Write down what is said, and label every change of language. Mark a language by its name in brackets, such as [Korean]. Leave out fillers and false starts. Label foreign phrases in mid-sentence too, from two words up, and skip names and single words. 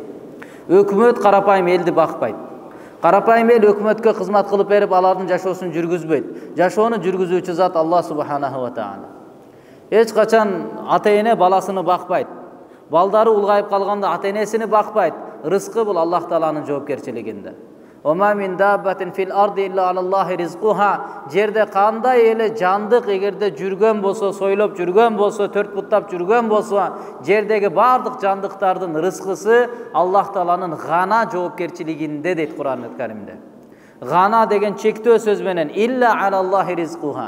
[Kyrgyz] Өкмөт карапайым элди бакпайт. Карапайым эл өкмөткө кызмат кылып берип, алардын жашоосун жүргүзбөйт. Жашоону жүргүзүүчү зат Аллах [Arabic] سبحانه وتعالى. [Kyrgyz] Эч качан ата-эне баласыны бакпайт. Балдары улгайып калганда ата-энесини бакпайт. Рызкы бул Аллах Тааланын жоопкерчилигинде. [Arabic] وما من دابة في الأرض إلا على الله رزقها. [Kyrgyz] Жерде кандай эле жандык эгерде жүргөн болсо, сойлоп жүргөн болсо, төрт буттап жүргөн болсо, жердеги бардык жандыктардын рызкысы Аллах Тааланын гана жоопкерчилигинде дейт Кур'ан-ы Каримде. Гана деген чектөө сөз менен [Arabic] إلا على الله رزقها.